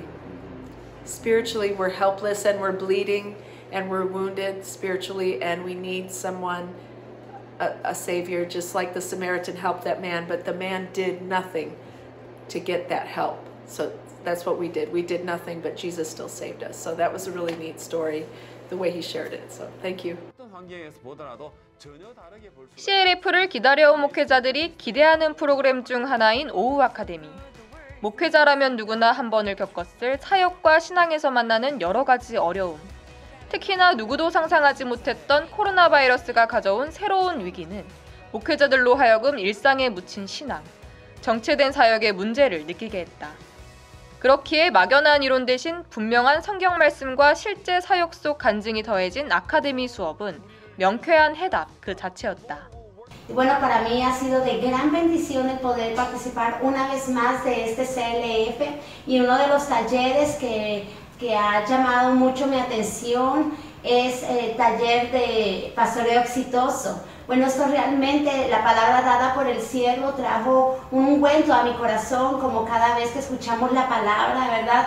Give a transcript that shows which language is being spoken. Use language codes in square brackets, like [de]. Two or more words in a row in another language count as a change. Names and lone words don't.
[en] Spiritually, we're helpless and we're bleeding and we're wounded spiritually and we need someone, a savior, just like the Samaritan helped that man, but the man did nothing to get that help. So that's what we did. We did nothing, but Jesus still saved us. So that was a really neat story, the way he shared it. So thank you. [ko] CLF를 기다려온 목회자들이 기대하는 프로그램 중 하나인 오후 아카데미. 목회자라면 누구나 한 번을 겪었을 사역과 신앙에서 만나는 여러 가지 어려움. 특히나 누구도 상상하지 못했던 코로나 바이러스가 가져온 새로운 위기는 목회자들로 하여금 일상에 묻힌 신앙, 정체된 사역의 문제를 느끼게 했다. 그렇기에 막연한 이론 대신 분명한 성경 말씀과 실제 사역 속 간증이 더해진 아카데미 수업은 명쾌한 해답 그 자체였다. [es] Bueno, para mí ha sido de gran bendición el poder participar una vez más de este CLF y uno de los talleres que ha llamado mucho mi atención es el taller de pastoreo exitoso. Bueno, esto realmente, la palabra dada por el siervo trajo un ungüento a mi corazón, como cada vez que escuchamos la palabra, ¿verdad?